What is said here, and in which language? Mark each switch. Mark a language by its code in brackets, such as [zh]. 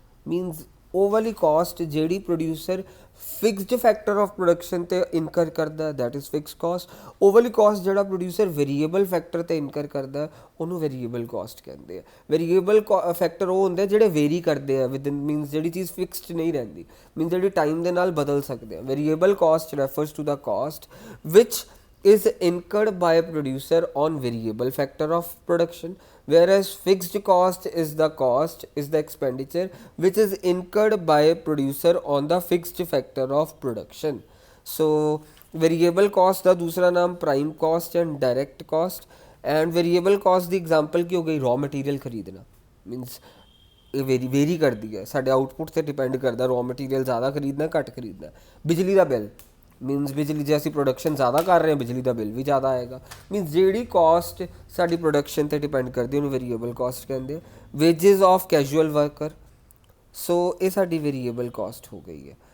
[pa] Means ਉਹ ਵਾਲੀ caste ਜਿਹੜੀ producer fixed factor of production ਤੇ ਇਨਕਰ ਕਰਦਾ, ਦੈਟ ਇਜ਼ ਫਿਕਸ ਕਾਸਟ। ਉਹ ਵਾਲੀ ਕਾਸਟ ਜਿਹੜਾ ਪ੍ਰੋਡਿਊਸਰ ਵੇਰੀਏਬਲ ਫੈਕਟਰ ਤੇ ਇਨਕਰ ਕਰਦਾ, ਉਹਨੂੰ ਵੇਰੀਏਬਲ ਕਾਸਟ ਕਹਿੰਦੇ ਆ। ਵੇਰੀਏਬਲ ਫੈਕਟਰ ਉਹ ਹੁੰਦੇ ਜਿਹੜੇ ਵੇਰੀ ਕਰਦੇ ਆ ਵਿਦ ਮੀਨਸ ਜਿਹੜੀ ਚੀਜ਼ ਫਿਕਸਡ ਨਹੀਂ ਰਹਿੰਦੀ, ਮੀਨਸ ਜਿਹੜੀ ਟਾਈਮ ਦੇ ਨਾਲ ਬਦਲ ਸਕਦੇ ਆ। [en] Variable cost refers to the cost which is incurred by a producer on variable factor of production, whereas fixed cost is the expenditure which is incurred by a producer on the fixed factor of production। So variable cost [pa] ਦਾ ਦੂਸਰਾ ਨਾਮ [en] prime cost and direct cost। [pa] and variable cost ਦੀ example ਕੀ ਹੋ ਗਈ, raw material ਖਰੀਦਣਾ। means ਇਹ very ਕਰਦੀ ਹੈ, ਸਾਡੇ output 'ਤੇ ਡਿਪੈਂਡ ਕਰਦਾ, ਰॉ ਮਟੀਰੀਅਲ ਜ਼ਿਆਦਾ ਖਰੀਦਣਾ ਘੱਟ ਖਰੀਦਣਾ। ਬਿਜਲੀ ਦਾ ਬਿੱਲ ਮੀਨਸ ਬਿਜਲੀ ਜੇ ਅਸੀਂ ਪ੍ਰੋਡਕਸ਼ਨ ਜ਼ਿਆਦਾ ਕਰ ਰਹੇ ਹਾਂ ਬਿਜਲੀ ਦਾ ਬਿੱਲ ਵੀ ਜ਼ਿਆਦਾ ਆਏਗਾ। ਮੀਨਸ ਜਿਹੜੀ ਕਾਸਟ ਸਾਡੀ ਪ੍ਰੋਡਕਸ਼ਨ 'ਤੇ ਡਿਪੈਂਡ ਕਰਦੀ ਉਹਨੂੰ ਵੇਰੀਏਬਲ ਕਾਸਟ ਕਹਿੰਦੇ ਆ। ਵੇਜਿਸ ਆਫ ਕੈਜੂਅਲ ਵਰਕਰ, ਸੋ ਇਹ ਸਾਡੀ ਵੇਰੀਏਬਲ ਕਾਸਟ ਹੋ ਗਈ ਹੈ।